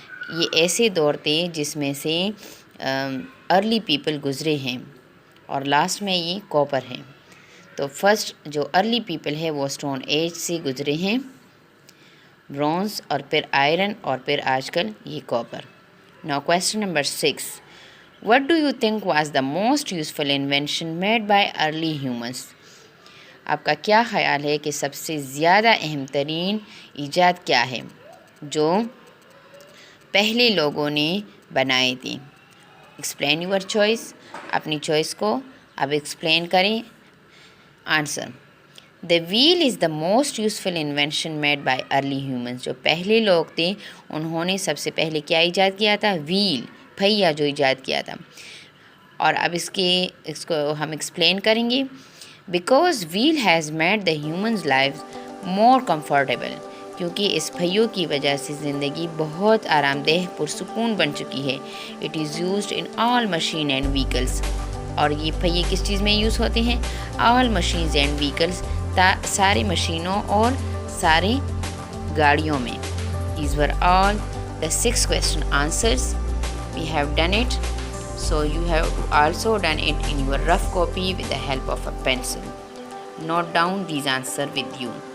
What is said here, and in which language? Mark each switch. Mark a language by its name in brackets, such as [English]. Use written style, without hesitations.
[Urdu] یہ ایسے دور تھے جس میں سے ارلی پیپل گزرے ہیں اور لاسٹ میں یہ کاپر ہے. تو فرسٹ جو ارلی پیپل ہے وہ اسٹون ایج سے گزرے ہیں، برونز اور پھر آئرن اور پھر آج کل یہ copper. [English] Now question number 6. What do you think was the most useful invention made by early humans? [Urdu] آپ کا کیا خیال ہے کہ سب سے زیادہ اہم ترین ایجاد کیا ہے جو پہلے لوگوں نے بنائے تھے؟ [English] Explain your choice. [Urdu] اپنی چوائس کو اب ایکسپلین کریں. [English] Answer the wheel is the most useful invention made by early humans. [Urdu] جو پہلے لوگ تھے انہوں نے سب سے پہلے کیا ایجاد کیا تھا؟ ویل، پہیا جو ایجاد کیا تھا. اور اب اس کو ہم ایکسپلین کریں گے. [English] because wheel has made the humans life more comfortable, [Urdu] کیونکہ اس پہیوں کی وجہ سے زندگی بہت آرام دہ پرسکون بن چکی ہے. [English] It is used in all machine and vehicles. [Urdu] اور یہ پہیے کس چیز میں یوز ہوتے ہیں؟ [English] all machines and vehicles, [Urdu] ساری مشینوں اور ساری گاڑیوں میں. [English] These were all the 6 question answers. We have done it. So you have also done it in your rough copy with the help of a pencil. Note down these answers with you.